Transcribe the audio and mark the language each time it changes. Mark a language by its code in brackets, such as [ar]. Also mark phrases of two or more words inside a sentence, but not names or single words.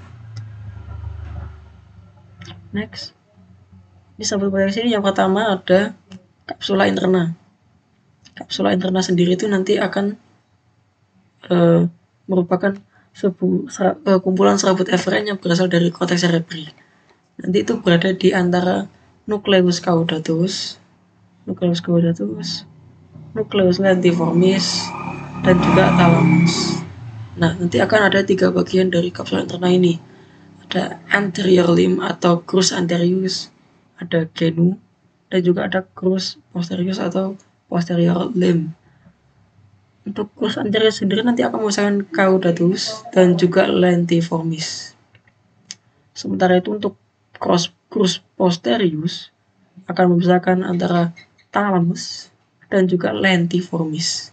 [id] Next, di serabut proyeksi yang pertama ada kapsula interna. Kapsula interna sendiri itu nanti akan merupakan kumpulan serabut eferen yang berasal dari [la] korteks cerebri. [id] Nanti itu berada di antara [la] nucleus caudatus, nucleus lentiformis, [id] dan juga thalamus. Nah, nanti akan ada 3 bagian dari kapsula interna ini. Ada [en] anterior limb [id] atau [la] crus anterius, [id] ada genu, dan juga ada [la] crus posterius [id] atau [en] posterior limb. [id] Untuk [la] crus anterior [id] sendiri nanti akan memisahkan caudatus dan juga lentiformis. Sementara itu untuk [la] crus posterius [id] akan memisahkan antara thalamus dan juga lentiformis.